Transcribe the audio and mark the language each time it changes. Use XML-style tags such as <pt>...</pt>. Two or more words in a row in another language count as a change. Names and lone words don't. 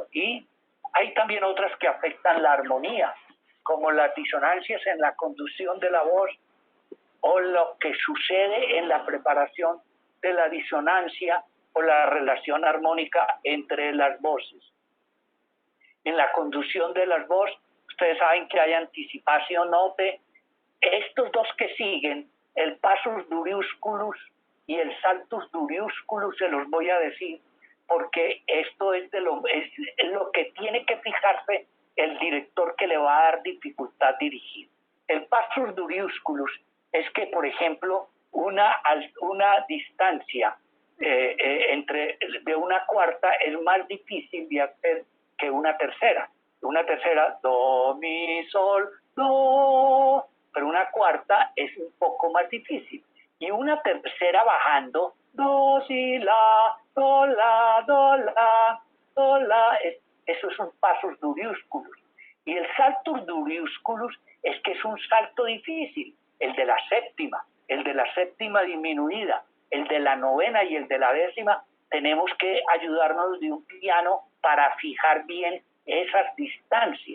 <es>Y hay también otras que afectan la armonía, como las disonancias en la conducción de la voz o lo que sucede en la preparación de la disonancia o la relación armónica entre las voces. En la conducción de las voces, ustedes saben que hay anticipación note. Estos dos que siguen, el</es> <la>passus duriusculus</la> <es>y el</es> <la>saltus duriusculus,</la> <es>se los voy a decir, porque esto es lo que tiene que fijarse el director que le va a dar dificultad dirigir. El</es> <la>passus duriusculus</la> <es>es que, por ejemplo, una distancia de una cuarta es más difícil de hacer que una tercera. Una tercera, do, mi, sol, do, pero una cuarta es un poco más difícil. Y una tercera bajando, do, si, la, do, la, do, la, do, la, eso es un</es> <la>passus duriusculus.</la> <es>Y el</es> <la>saltus duriusculus</la> <es>es que es un salto difícil, el de la séptima disminuida, el de la novena y el de la décima. Tenemos que ayudarnos de un piano para fijar bien esas distancias.</es>